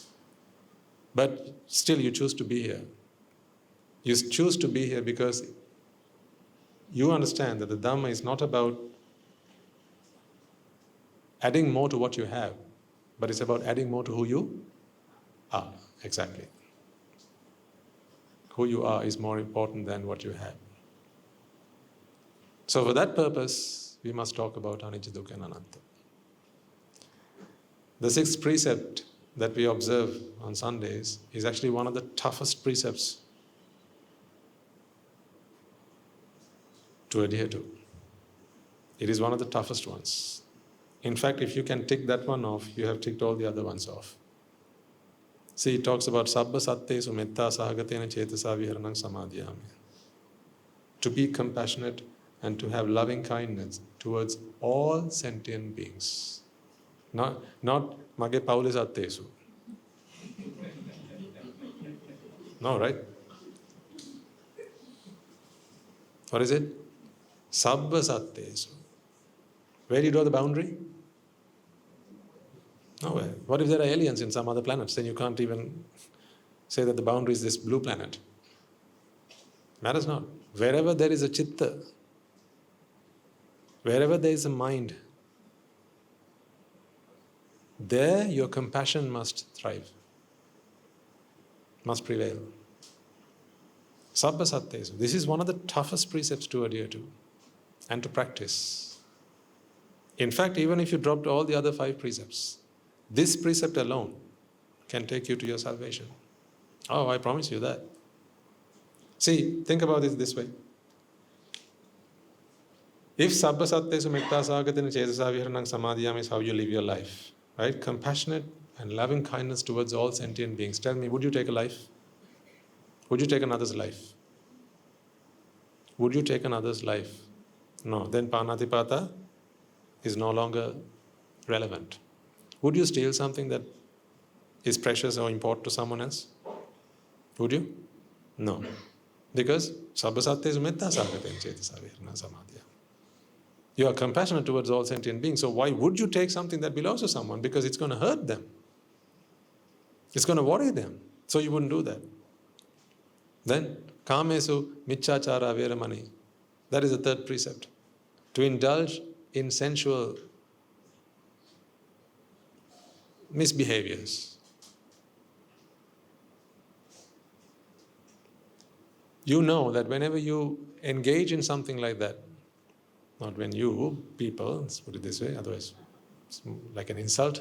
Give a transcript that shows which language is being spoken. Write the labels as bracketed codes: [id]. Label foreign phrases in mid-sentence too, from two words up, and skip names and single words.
[en] But still you choose to be here. You choose to be here because you understand that the Dhamma is not about adding more to what you have, but it's about adding more to who you are. Exactly. Who you are is more important than what you have. So for that purpose, we must talk about anicca, dukkha and anatta. The sixth precept that we observe on Sundays is actually one of the toughest precepts to adhere to. It is one of the toughest ones. In fact, if you can tick that one off, you have ticked all the other ones off. See, it talks about [pi] sabba sattesu metta sahagatena cetasa viharanam samadhyami. [en] To be compassionate and to have loving kindness towards all sentient beings. Not [si] mage paule sattesu. [en] No, right? What is it? [pi] Sabba sattesu. [en] Where do you draw the boundary? Nowhere. What if there are aliens in some other planets? Then you can't even say that the boundary is this blue planet. Matters not. Wherever there is a chitta, wherever there is a mind, there your compassion must thrive, must prevail. [pi] Sabba sattesu. [en] This is one of the toughest precepts to adhere to and to practice. In fact, even if you dropped all the other 5 precepts, this precept alone can take you to your salvation. Oh, I promise you that. See, think about it this way. If [pi] sabba sattesu metta sahagatena cetasa viharanam samadhyami [en] is how you live your life, right? Compassionate and loving kindness towards all sentient beings. Tell me, would you take a life? Would you take another's life? Would you take another's life? No. Then panatipata is no longer relevant. Would you steal something that is precious or important to someone else? Would you? No. Because [pi] sabba sattesu metta sahagatena cetasa viharanam samadhyami. [en] You are compassionate towards all sentient beings, so why would you take something that belongs to someone? Because it's going to hurt them. It's going to worry them. So you wouldn't do that. Then, [pi] kamesu miccāchāra veramani. [en] That is the third precept. To indulge in sensual misbehaviors. You know that whenever you engage in something like that, not when you, people, let's put it this way, otherwise it's like an insult.